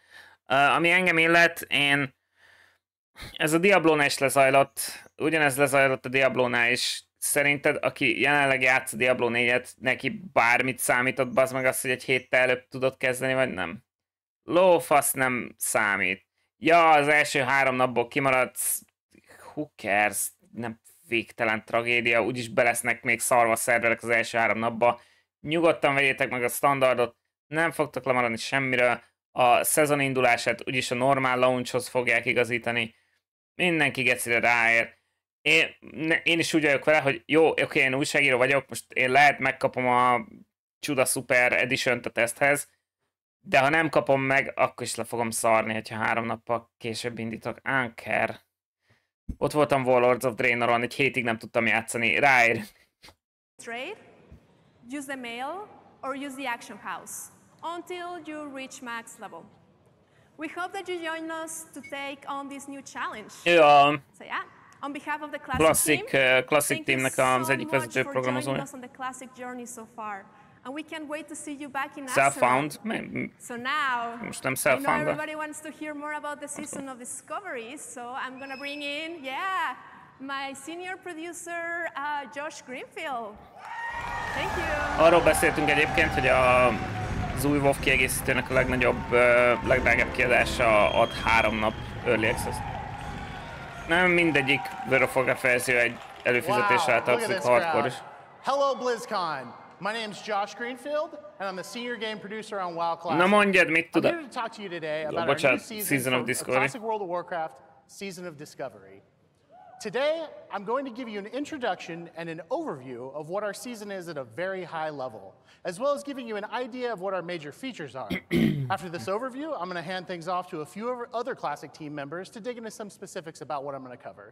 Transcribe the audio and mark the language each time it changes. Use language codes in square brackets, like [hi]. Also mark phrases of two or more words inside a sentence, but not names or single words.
[hu] Ami engem illet, ez a Diablónál is lezajlott, ugyanez lezajlott a Diablónál is. Szerinted, aki jelenleg játsz a Diablo 4-et, neki bármit számított, bazd meg azt, hogy egy héttel előbb tudod kezdeni, vagy nem? Lófasz nem számít. Ja, az első 3 napból kimaradsz, [en] who cares, [hu] nem végtelen tragédia, úgyis belesznek még szarva szerverek az első 3 napba. Nyugodtan vegyétek meg a standardot, nem fogtok lemaradni semmiről, a szezon indulását úgyis a normál launchhoz fogják igazítani, mindenki gecire ráér. Én is úgy vagyok vele, hogy jó, oké, én újságíró vagyok, most én lehet megkapom a Csuda Super Edition-t a teszthez, de ha nem kapom meg, akkor is le fogom szarni, hogyha 3 nappal később indítok. Anker. Ott voltam Warlords of Draenoron, egy hétig nem tudtam játszani. Ráér. [en] Trade, use the mail, or use the action house, until you reach max level. We hope that you join us to take on this new challenge. [hu] Ja. [en] So yeah. On behalf of the Classic [hu] Teamnek az egyik vezető programozója. [en] And we can't wait to see you back in Self-found? So now, [hu] most nem [en] I know self-found. everybody wants to hear more about the season of discoveries, so I'm gonna bring in, my senior producer, Josh Greenfield. Thank you. [hu] Arról beszéltünk egyébként, hogy az új WoW kiegészítőnek a legnagyobb, legdrágább kiadása ad 3 nap [en] Early Access. [hu] Nem mindegyik World of Warcraft verzió egy előfizetésre tartozik, hardcore is. [en] Hello BlizzCon. My name's Josh Greenfield, and I'm the senior game producer on WoW Classic. [hu] Na mondjad, mit tudod? [en] I'm here to talk to you today about our new season of Classic World of Warcraft, Season of Discovery. Today, I'm going to give you an introduction and an overview of what our season is at a very high level, as well as giving you an idea of what our major features are. After this overview, I'm going to hand things off to a few other Classic team members to dig into some specifics about what I'm going to cover.